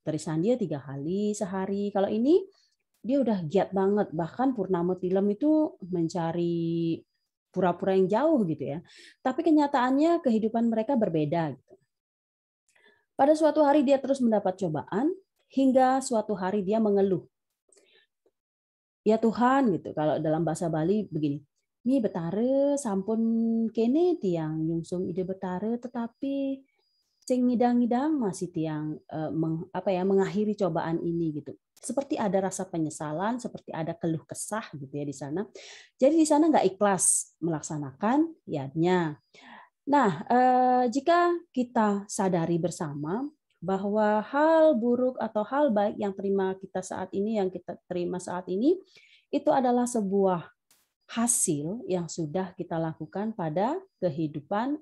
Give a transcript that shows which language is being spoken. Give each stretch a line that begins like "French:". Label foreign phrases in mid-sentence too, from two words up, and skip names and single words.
Indonesian: Terisan dia 3 kali sehari. Kalau ini dia udah giat banget, bahkan Purnama Tilam itu mencari pura-pura yang jauh gitu ya. Tapi kenyataannya kehidupan mereka berbeda gitu. Pada suatu hari dia terus mendapat cobaan hingga suatu hari dia mengeluh. Ya Tuhan gitu. Kalau dalam bahasa Bali begini.
Balinese: Mi betare sampun kene tiang nyungsung ide betare tetapi sing ngidang-ngidang masih tiang
Indonesian: mengakhiri cobaan ini gitu. Seperti ada rasa penyesalan, seperti ada keluh kesah gitu ya di sana. Jadi di sana nggak ikhlas melaksanakan yadnya. Nah, jika kita sadari bersama bahwa hal buruk atau hal baik yang kita terima saat ini itu adalah sebuah hasil yang sudah kita lakukan pada kehidupan sebelumnya.